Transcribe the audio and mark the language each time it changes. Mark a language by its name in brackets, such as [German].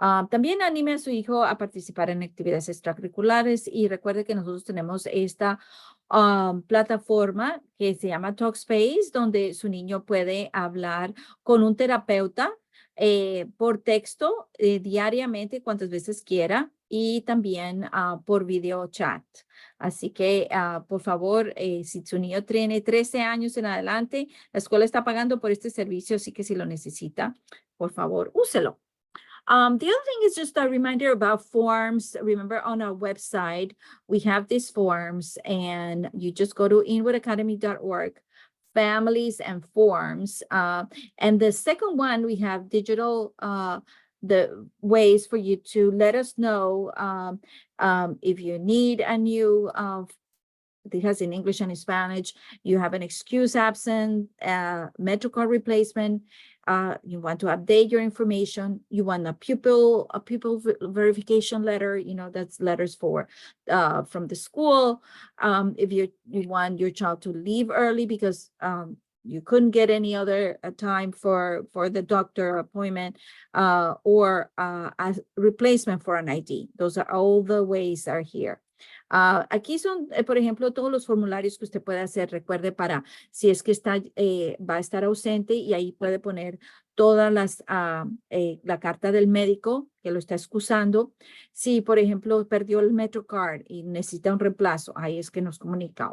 [Spanish] También anime a su hijo a participar en actividades extracurriculares, y recuerde que nosotros tenemos esta plataforma que se llama Talkspace, donde su niño puede hablar con un terapeuta por texto diariamente, cuantas veces quiera. y también por video chat. Así que, por favor, si su niño tiene 13 años en adelante, la escuela está pagando por este servicio, así que si lo necesita, por favor, úselo. [English] The other thing is just a reminder about forms. Remember, on our website, we have these forms, and you just go to inwoodacademy.org, families and forms. And the second one, we have digital, the ways for you to let us know if you need a new it has in English and in Spanish. You have an excuse absent, MetroCard replacement. You want to update your information. You want a pupil verification letter. You know, that's letters for from the school. If you want your child to leave early because you couldn't get any other time for the doctor appointment, or a replacement for an ID. Those are all the ways are here. [Spanish] Aquí son, por ejemplo, todos los formularios que usted puede hacer. Recuerde, para si es que está, va a estar ausente, y ahí puede poner todas las, la carta del médico que lo está excusando. Si, por ejemplo, perdió el MetroCard y necesita un reemplazo, ahí es que nos comunica.